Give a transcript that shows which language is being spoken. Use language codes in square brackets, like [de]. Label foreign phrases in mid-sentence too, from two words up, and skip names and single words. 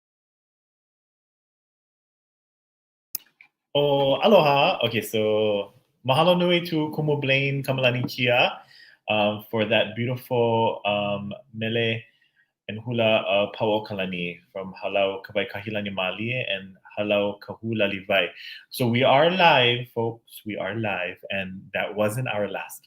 [en] Oh, aloha. Okay, so [haw] mahalo nui [en] to Kumu Blaine Kamalani Kia for that beautiful mele and hula Pao Kalani from Halau Kabai Kahilani Mālie and Halau Kahula Livai. So we are live, folks. We are live, and that wasn't our last.